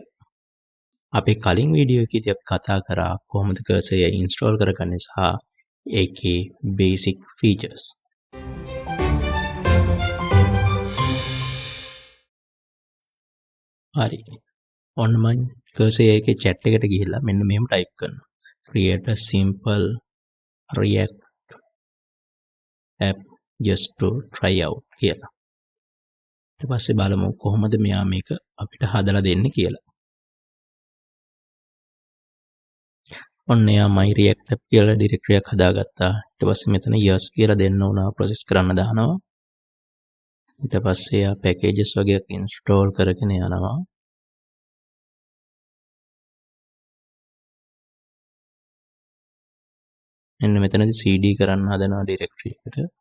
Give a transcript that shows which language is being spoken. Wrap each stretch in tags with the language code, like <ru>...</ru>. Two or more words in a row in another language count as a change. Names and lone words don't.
<si>අපි කලින් වීඩියෝ එකේදී අපි කතා කරා කොහොමද cursor AI install කරගන්නේ සහ ඒකේ</si> <en>basic features.</en> <si>හරි. ඔන්න මම cursor AI එකේ chat එකට ගිහිල්ලා මෙන්න මෙහෙම type කරනවා.</si> <en>Create a simple React app just to try out කියලා.</en> <si>ඊට පස්සේ බලමු කොහොමද මෙයා මේක අපිට හදලා දෙන්නේ කියලා. ඔන්න එයා</si> <en>my react app</en> <si>කියලා ඩිරෙක්ටරි එකක් හදාගත්තා. ඊට පස්සේ මෙතන yes කියලා දෙන්න ඕන ප්‍රොසෙස් කරන්න දානවා. ඊට පස්සේ එයා packages වගේක් install කරගෙන යනවා. මෙන්න මෙතනදී cd කරන්න හදනවා ඩිරෙක්ටරි එකට.</si>